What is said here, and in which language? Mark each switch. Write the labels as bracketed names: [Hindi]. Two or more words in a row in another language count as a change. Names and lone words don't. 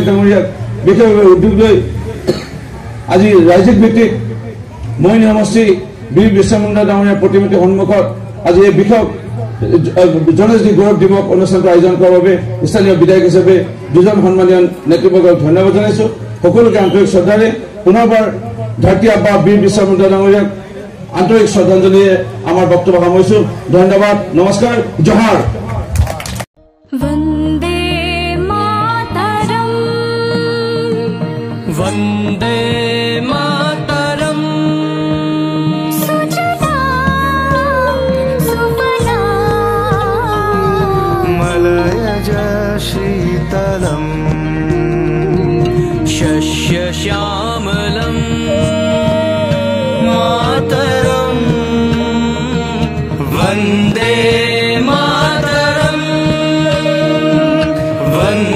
[Assamese] ডাঙৰীয়াক বিশেষভাৱে উদ্যোগ লৈ আজি ৰাজ্যিক ভিত্তিত মইনী সমষ্টি বীৰ বিৰছা মুণ্ডা ডাঙৰীয়াৰ প্ৰতিমূৰ্তিৰ সন্মুখত আজি এই বিশেষ জনজাতি গৌৰৱ দিৱস অনুষ্ঠানটো আয়োজন কৰাৰ বাবে স্থানীয় বিধায়ক হিচাপে দুজন সন্মানীয় নেতৃবৰ্গক ধন্যবাদ জনাইছো সকলোকে আন্তৰিক শ্ৰদ্ধাৰে পুনৰবাৰ ধৰতী আব্বা বীৰ বিৰছা মুণ্ডা ডাঙৰীয়াক আন্তৰিক শ্ৰদ্ধাঞ্জলিয়ে আমাৰ বক্তব্য সামৰিছো ধন্যবাদ নমস্কাৰ জোহাৰ [Sanskrit] वंदे मातरम वंदे मातरम सुजला सुफला मलयज शीतलम शस्य श्यामलम मातरम वंदे मातरम